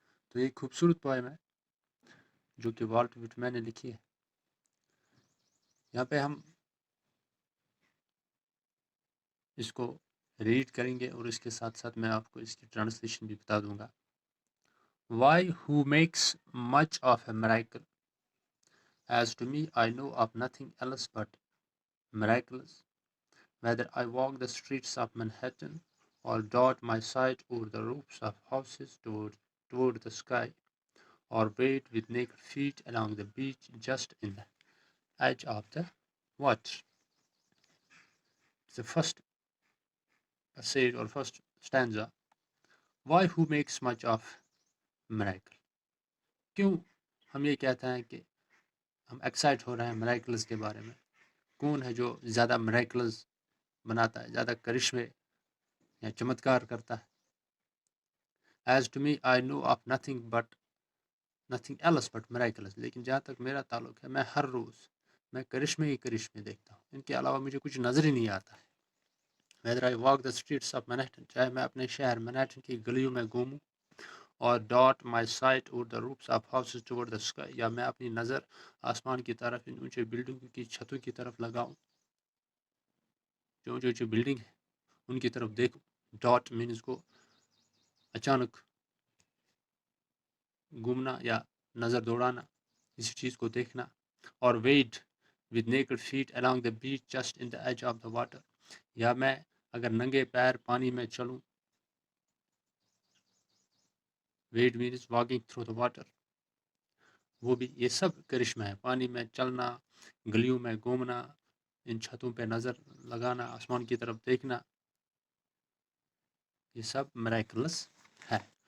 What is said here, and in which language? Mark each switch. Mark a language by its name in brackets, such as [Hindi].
[Urdu] تو یہ خوبصورت پوئم ہے جو کہ والٹ وٹمین نے لکھی ہے. یہاں پہ ہم اس کو ریڈ کریں گے اور اس کے ساتھ ساتھ میں آپ کو اس کی ٹرانسلیشن بھی بتا دوں گا. [English] Why who makes much of a miracle? As to me, I know of nothing else but miracles. Whether I walk the streets of Manhattan or dot my sight over the roofs of houses toward the sky, or wade with naked feet along the beach just in the edge of the water. The first passage or first stanza. Why who makes much of miracle? [Urdu] کیوں ہم یہ کہتے ہیں کہ ہم excite ہو رہے ہیں miracles کے بارے میں؟ کون ہے جو زیادہ میریکلز بناتا ہے، زیادہ کرشمے یا چمتکار کرتا ہے؟ [English] As to me, I know of nothing else but miracles. [Urdu] لیکن جہاں تک میرا تعلق ہے میں ہر روز میں کرشمے ہی کرشمے دیکھتا ہوں، ان کے علاوہ مجھے کچھ نظر ہی نہیں آتا ہے. [English] Whether I walk the streets of Manhattan, [Urdu] چاہے میں اپنے شہر منہٹن کی گلیوں میں گھوموں، اور [English] dot my sight over the roofs of houses toward the sky، [Urdu] یا میں اپنی نظر آسمان کی طرف ان اونچے بلڈنگوں کی چھتوں کی طرف لگاؤں، جو اونچے اونچے بلڈنگ ہیں ان کی طرف دیکھوں. ڈاٹ مینز کو اچانک گھومنا یا نظر دوڑانا، کسی چیز کو دیکھنا. [English] اور wade with naked feet along the beach just in the edge of the water، [Urdu] یا میں اگر ننگے پیر پانی میں چلوں. [English] wade means walking through the water، [Urdu] وہ بھی یہ سب کرشمہ ہے. پانی میں چلنا، گلیوں میں گھومنا، ان چھتوں پہ نظر لگانا، آسمان کی طرف دیکھنا، یہ سب میریکلز ہے.